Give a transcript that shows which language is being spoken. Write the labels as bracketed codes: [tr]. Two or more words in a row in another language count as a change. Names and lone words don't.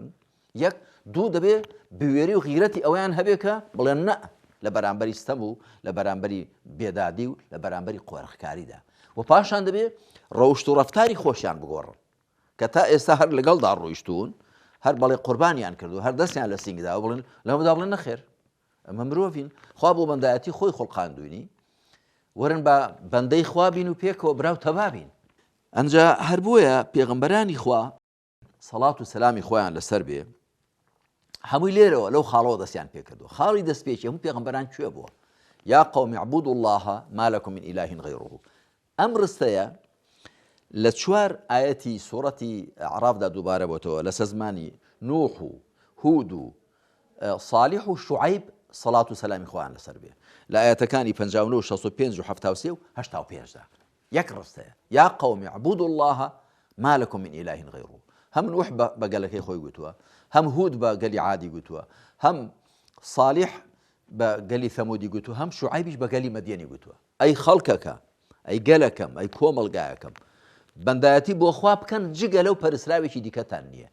[ckb] یەک دوو دەبێ بوێری و غیرەتی ئەویان هەبێ کە بڵێن نە لە بەرامبەری ستەم و لە بەرامبەری بێدادی و لە بەرامبەری قۆرەخکاریدا، و پاشان دەبێ ڕەوشت و ڕەفتاری خۆشیان بگۆڕن کە تا ئێستا هەر لەگەڵدا ڕۆیشتون هەر بەڵێ قوربانیان کردو هەر دەستیان لە سینگدا و بڵێن لەمەدا بڵێن نەخێر ئەمە مرۆڤین، خوا بۆ بەندایەتی خۆی خوڵقاندوینی، وەرن بە بەندەی خوا بین و پێکەوە براو تەبابین. ئەنجا هەر بۆیە پێغەمبەرانی خوا سەڵات و سەلامی خۆیان لەسەر بێ هەمووی لێرەوە لەو خاڵەوە دەستیان پێ کردو. خاڵی دەستپێکی هەموو پێغەمبەران کوێ بووە؟ [ar] یا قەومی اعبودوا الله ما لكم من إله غيره. [ckb] ئەم ڕستەیە لە 4 ئاەتی سوورەتی عەرافدا دووبارە بۆتەوە لەسەر زمانی نوح و هود و صالح و شوعەیب سەڵات و سەلامی خۆیان لەسەر بێ لە ئاەتەکانی 59 و 65 و 73 و 85دا. یەک ڕستەیە [ar] یا قەومی اعبودوا الله ما لكم من إله غيره. [ckb] هەم نوح بە گەلەکەی خۆی گوتووە، هەم هود بە گەلی عادی گوتووە، هەم صالح بە گەلی ثەمودی گوتووە، هەم شوعەیبیش بە گەلی مەدیەنی گوتووە. ئەی خەڵکەکە، ئەی گەلەکەم، ئەی کۆمەڵگایەکەم، بەندایەتی بۆ خوا بکەن جگە لەو پەرسراوێکی دیکەتان نییە.